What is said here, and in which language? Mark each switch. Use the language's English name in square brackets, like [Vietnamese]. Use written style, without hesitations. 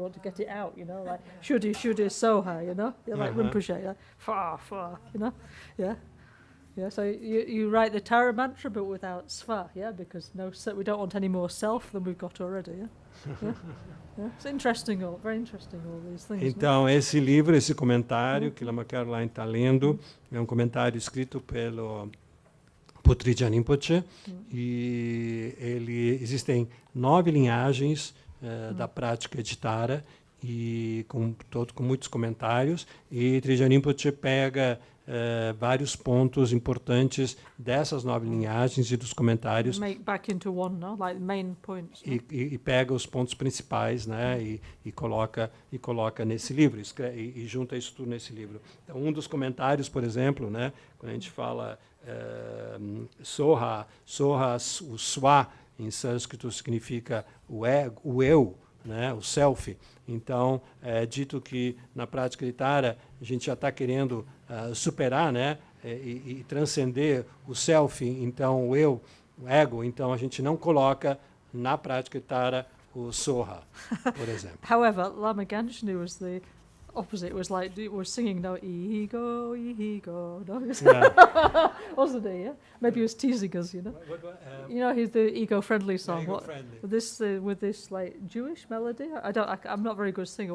[English] You want to get it out, you know, like shuddhi soha, you know, yeah, like Rinpoche, like far, you know, yeah. Yeah, so you write the Tara mantra but without sva, yeah, because we don't want any more self than we've got already, yeah. Yeah. Yeah. It's interesting, very interesting all these things. [Portuguese] Então, esse livro, esse comentário que Lama Caroline está lendo, é um comentário escrito por Trijang Rinpoche, e existem 9 linhagens da prática de Tara, e com muitos comentários, e Trijang Rinpoche pega vários pontos importantes dessas 9 linhagens e dos comentários. [English] Make back into one, no? Like main points. No? [Portuguese] E pega os pontos principais, né, e coloca nesse livro, e junta isso tudo nesse livro. Então, um dos comentários, por exemplo, né, quando a gente fala Soha, o Swa, em sânscrito, significa o eu, né, o self. Então, é dito que na prática de Tara a gente já está querendo superar, né, e transcender o self, então o eu, o ego. Então a gente não coloca na prática de Tara o Soha, por exemplo. [English] However, Lama Ganshni was the opposite. It was like we're singing no ego, no, wasn't he? Yeah, maybe he was teasing us, you know. You know, he's the ego-friendly song. Ego-friendly. With this like Jewish melody. I'm not very good at singing.